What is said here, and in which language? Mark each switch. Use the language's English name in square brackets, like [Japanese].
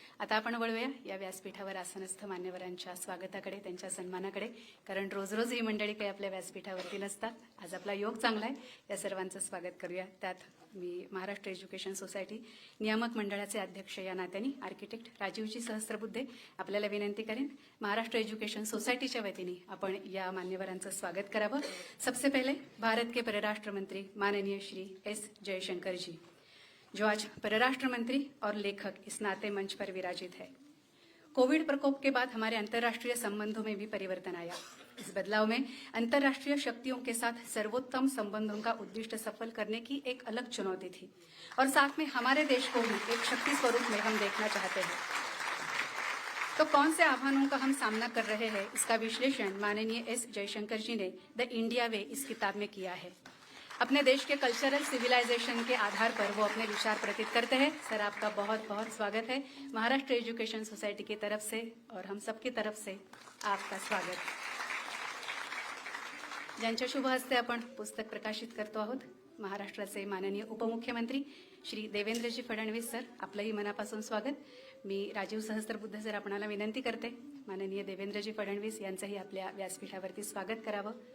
[Marathi] आता आपण वळूया या व्यासपीठावर आसनस्थ मान्यवरांच्या स्वागताकडे, त्यांच्या सन्मानाकडे, कारण रोज रोज ही मंडळी काही आपल्या व्यासपीठावरती नसतात। आज आपला योग चांगला आहे, या सर्वांचं स्वागत करूया। त्यात मी महाराष्ट्र एज्युकेशन सोसायटी नियामक मंडळाचे अध्यक्ष या नात्याने आर्किटेक्ट राजीवजी सहस्त्रबुद्धे आपल्याला विनंती करेन, महाराष्ट्र एज्युकेशन सोसायटीच्या वतीने आपण या मान्यवरांचं स्वागत करावं। [Hindi] सबसे पहले भारत के परराष्ट्र मंत्री माननीय श्री एस जयशंकर जी, जो आज परराष्ट्र मंत्री और लेखक इस नाते मंच पर विराजित है। कोविड प्रकोप के बाद हमारे अंतर्राष्ट्रीय संबंधों में भी परिवर्तन आया। इस बदलाव में अंतर्राष्ट्रीय शक्तियों के साथ सर्वोत्तम संबंधों का उद्दिष्ट सफल करने की एक अलग चुनौती थी और साथ में हमारे देश को भी एक शक्ति स्वरूप में हम देखना चाहते हैं। तो कौन से आह्वानों का हम सामना कर रहे हैं, इसका विश्लेषण माननीय एस जयशंकर जी ने द इंडिया वे इस किताब में किया है। अपने देश के कल्चरल सिविलाइजेशन के आधार पर वो अपने विचार प्रकट करते हैं। सर, आपका बहुत बहुत स्वागत है महाराष्ट्र एजुकेशन सोसायटी की तरफ से और हम सबकी तरफ से आपका स्वागत। [Marathi] ज्यांच्या शुभ हस्ते आपण पुस्तक प्रकाशित करतो आहोत, महाराष्ट्राचे माननीय उपमुख्यमंत्री श्री देवेंद्रजी फडणवीस सर, आपलंही मनापासून स्वागत। मी राजीव सहस्त्रबुद्धे सर आपणाला विनंती करते, माननीय देवेंद्रजी फडणवीस यांचंही आपल्या व्यासपीठावरती स्वागत करावं।